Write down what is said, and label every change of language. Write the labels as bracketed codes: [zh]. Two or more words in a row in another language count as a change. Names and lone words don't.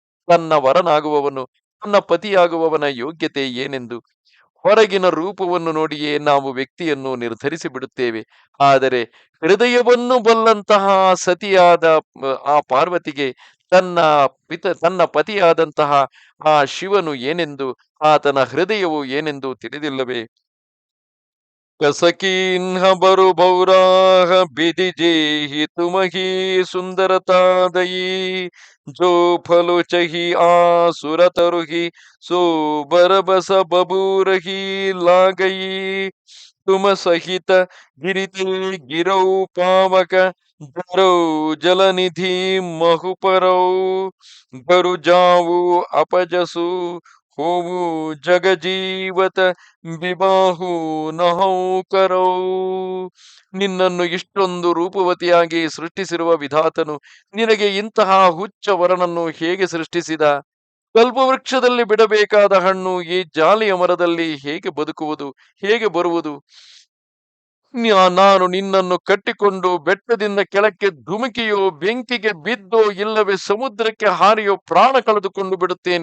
[kn] ತನ್ನ ವರನಾಗುವವನು, ತನ್ನ ಪತಿಯಾಗುವವನ ಯೋಗ್ಯತೆ ಏನೆಂದು ಹೊರಗಿನ ರೂಪವನ್ನು ನೋಡಿಯೇ ನಾವು ವ್ಯಕ್ತಿಯನ್ನು ನಿರ್ಧರಿಸಿ ಬಿಡುತ್ತೇವೆ. ಆದರೆ ಹೃದಯವನ್ನು ಬಲ್ಲಂತಹ ಸತಿಯಾದ ಆ ಪಾರ್ವತಿಗೆ ತನ್ನ ತನ್ನ ಪತಿಯಾದಂತಹ ಆ ಶಿವನು ಏನೆಂದು, ಆತನ ಹೃದಯವು ಏನೆಂದು ತಿಳಿದಿಲ್ಲವೇ? [awa] कस कीन्ह बरु बौराह बिधि जेहिं तुम्हहि सुंदरता दई जो फलु चाहिअ सुरतरुहिं सो बरबस बबूरहिं लागई तुम्ह सहित गिरि तें गिरौं पावक जरौं जलनिधि महुँ परौं घरु जाउ अपजसु होउ जग जीवत बिबाहु न हौं करौं. [kn] ನಿನ್ನನ್ನು ಇಷ್ಟೊಂದು ರೂಪವತಿಯಾಗಿ ಸೃಷ್ಟಿಸಿರುವ ವಿಧಾತನು ನಿನಗೆ ಇಂತಹ ಹುಚ್ಚ ವರನನ್ನು ಹೇಗೆ ಸೃಷ್ಟಿಸಿದ? ಕಲ್ಪವೃಕ್ಷದಲ್ಲಿ ಬಿಡಬೇಕಾದ ಹಣ್ಣು ಈ ಜಾಲಿಯ ಮರದಲ್ಲಿ ಹೇಗೆ ಬದುಕುವುದು, ಹೇಗೆ ಬರುವುದು? ನಾನು ನಿನ್ನನ್ನು ಕಟ್ಟಿಕೊಂಡು ಬೆಟ್ಟದಿಂದ ಕೆಳಕ್ಕೆ ಧುಮುಕಿಯೋ, ಬೆಂಕಿಗೆ ಬಿದ್ದೋ, ಇಲ್ಲವೇ ಸಮುದ್ರಕ್ಕೆ ಹಾರಿಯೋ ಪ್ರಾಣ ಕಳೆದುಕೊಂಡು ಬಿಡುತ್ತೇನೆ.